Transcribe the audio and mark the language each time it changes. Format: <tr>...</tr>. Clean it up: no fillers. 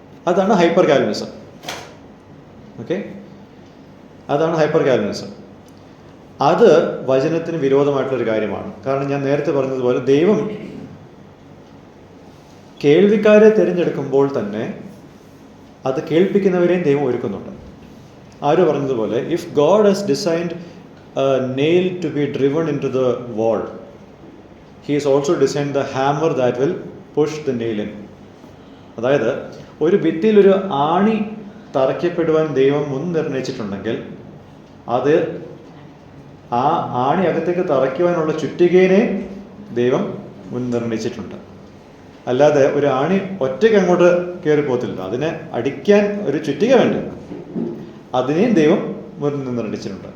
<ml>അതാണ് hyper Calvinism. Okay, അതാണ് hyper Calvinism. അത് വചനത്തിന് വിരോധമായിട്ടുള്ളൊരു കാര്യമാണ്. കാരണം ഞാൻ നേരത്തെ പറഞ്ഞതുപോലെ ദൈവം കേൾവിക്കാരെ തിരഞ്ഞെടുക്കുമ്പോൾ തന്നെ അത് കേൾപ്പിക്കുന്നവരെയും ദൈവം ഒരുക്കുന്നുണ്ട്. ആരോ പറഞ്ഞതുപോലെ,</ml> <en>If God has designed nail to be driven into the wall, he has also designed the hammer that will push the nail in.</en> <ml>അതായത് ഒരു ഭിത്തിയിൽ ഒരു ആണി തറയ്ക്കപ്പെടുവാൻ ദൈവം മുൻ നിർണയിച്ചിട്ടുണ്ടെങ്കിൽ അത് ആ ആണി അകത്തേക്ക് തറയ്ക്കുവാനുള്ള ചുറ്റികേനെ ദൈവം മുൻ നിർണയിച്ചിട്ടുണ്ട്. അല്ലാതെ ഒരു ആണി ഒറ്റയ്ക്ക് അങ്ങോട്ട് കയറി പോകത്തില്ല. അതിനെ അടിക്കാൻ ഒരു ചുറ്റിക വേണ്ട, അതിനെയും ദൈവം മുൻ നിർണയിച്ചിട്ടുണ്ട്.</ml>